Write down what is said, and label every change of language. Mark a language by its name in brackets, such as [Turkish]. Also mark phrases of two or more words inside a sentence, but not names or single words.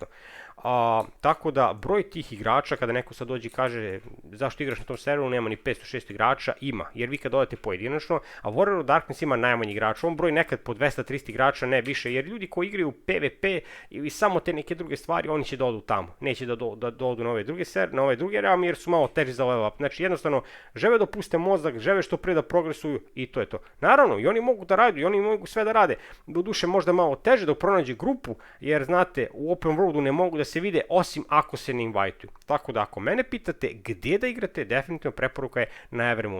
[Serbian] Tako da broj tih igrača, kada neko sad dođe i kaže zašto igraš na tom serveru, nema ni 500-600 igrača, ima, jer vi kad odete pojedinačno, a Warrior of Darkness ima najmanji igrača, on broj nekad po 200-300 igrača, ne više, jer ljudi koji igraju PvP ili samo te neke druge stvari, oni će da odu tamo, neće da odu na ove druge realme, jer su malo teži za [English] level up. [Serbian] Znači jednostavno, žele da puste mozak, žele što pre da progresuju i to je to. Naravno, i oni mogu da rade, i oni mogu sve da rade, doduše možda malo teže da pronađe grupu, jer znate, u [English] open worldu [Serbian] ne mogu da se vide osim ako se ne invituju. Tako da ako mene pitate gdje da igrate, definitivno preporuka je na Evermoon.